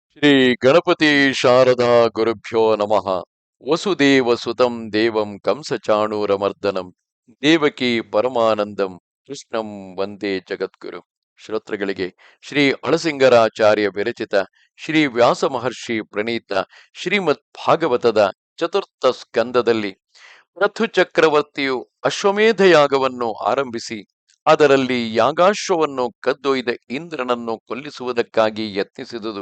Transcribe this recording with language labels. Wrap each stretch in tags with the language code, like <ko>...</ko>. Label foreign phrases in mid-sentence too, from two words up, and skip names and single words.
<sa>ಶ್ರೀ ಗಣಪತಿ ಶಾರದಾ ಗುರುಭ್ಯೋ ನಮಃ. ವಸುದೇವ ಸುತಂ ದೇವಂ ಕಂಸಚಾಣೂರಮರ್ದನಂ ದೇವಕಿ ಪರಮಾನಂದಂ ಕೃಷ್ಣಂ ವಂದೇ ಜಗದ್ಗುರು.</sa> <kn>ಶ್ರೋತೃಗಳಿಗೆ ಶ್ರೀ ಅಳಸಿಂಗರಾಚಾರ್ಯ ವಿರಚಿತ ಶ್ರೀ ವ್ಯಾಸ ಮಹರ್ಷಿ ಪ್ರಣೀತ ಶ್ರೀಮದ್ ಭಾಗವತದ ಚತುರ್ಥ ಸ್ಕಂದದಲ್ಲಿ ಪೃಥು ಚಕ್ರವರ್ತಿಯು ಅಶ್ವಮೇಧ ಯಾಗವನ್ನು ಆರಂಭಿಸಿ ಅದರಲ್ಲಿ ಯಾಗಾಶ್ವವನ್ನು ಕದ್ದೊಯ್ದ ಇಂದ್ರನನ್ನು ಕೊಲ್ಲಿಸುವುದಕ್ಕಾಗಿ ಯತ್ನಿಸಿದುದು.</kn>